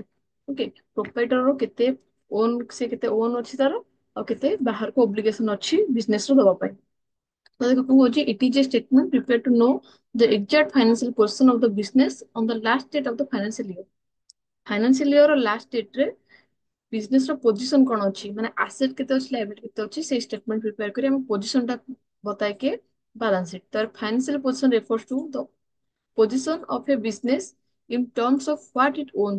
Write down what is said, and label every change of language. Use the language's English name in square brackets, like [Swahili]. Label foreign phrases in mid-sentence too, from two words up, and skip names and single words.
[Odia] ଓକେ। ପ୍ରୋପ୍ରାଇଟର ର କେତେ ଓନ୍, ସେ କେତେ ଓନ୍ ଅଛି ତାର, ଆଉ କେତେ ବାହାରକୁ ଓବ୍ଲିଗେସନ ଅଛି ବିଜନେସ ର ଦବା ପାଇଁ। ତ ଦେଖ କଣ କହୁଛି, [English] it is a statement prepared to know the exact financial position of the business on the last date of the financial year। financial year last date [Odia] ରେ ବିଜନେସ ର ପୋଜିଶନ କଣ ଅଛି, ମାନେ ଆସେଟ କେତେ ଅଛି, ଲାଇବିଲିଟି କେତେ ଅଛି, ସେଇ [English] statement prepare [Odia] କରି ଆମ ପୋଜିଶନ ଟା ବତାଇକି [English] balance sheet. ତାର financial position refers to the position of a business in terms of what it owns.